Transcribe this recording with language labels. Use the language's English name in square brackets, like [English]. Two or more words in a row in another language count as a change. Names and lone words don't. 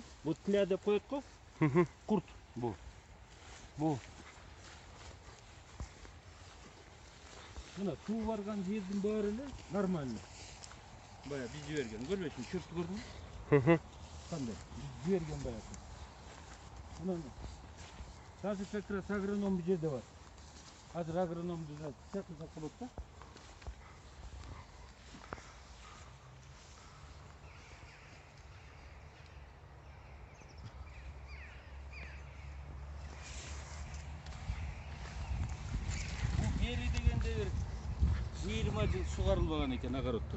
[Kyrgyz] Бул тля деп коет го. Курт бул. Мына суу барган жердин баары эле нормально. Бая биз жиберген, көрбөйсүң, чөптү көрдүңбү? Кандай? Биз жиберген баягы. Анан [Russian] даже как раз [Kyrgyz] агроном бул жерде бар. Азыр агрономду чакырсак болот да. Бул бери дегенде 20 жыл сугарылбаган экен огороддор.